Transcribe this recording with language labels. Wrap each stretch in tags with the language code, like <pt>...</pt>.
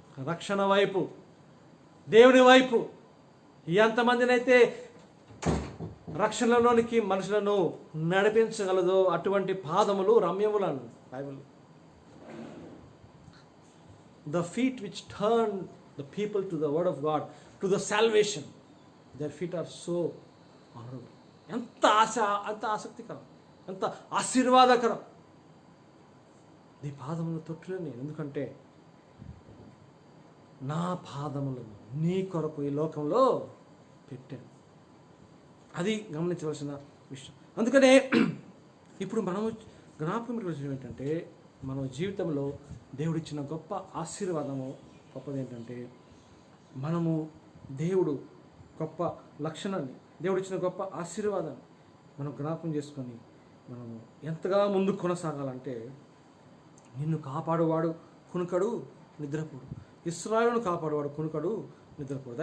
<te>రక్షణ వైపు, దేవుని వైపు ఎంతమందినైతే రక్షణలోనికి మనుషులను నడిపించగలదో అటువంటి పాదములు రమ్యములను Bible.</te> <en>The feet which turn the people to the word of God, to the salvation, their feet are so honorable.</en> <te>ఎంత ఆసక్తికరం, ఎంత ఆశీర్వాదకరం నీ పాదములు తొట్టులని. ఎందుకంటే నా పాదములను నీ కొరకు ఈ లోకంలో పెట్టాను. అది గమనించవలసిన విషయం. అందుకనే ఇప్పుడు మనము జ్ఞాపకం పెట్టవలసిన ఏంటంటే, మన జీవితంలో దేవుడిచ్చిన గొప్ప ఆశీర్వాదము గొప్పది ఏంటంటే, మనము దేవుడు గొప్ప లక్షణాన్ని, దేవుడిచ్చిన గొప్ప ఆశీర్వాదాన్ని మనం జ్ఞాపకం చేసుకొని మనము ఎంతగా ముందుకు కొనసాగాలంటే, నిన్ను కాపాడువాడు కునుకడు నిద్రపోడు, ఇశ్రాయేలును కాపాడువాడు కునుకడు నిద్రపోడు.</te>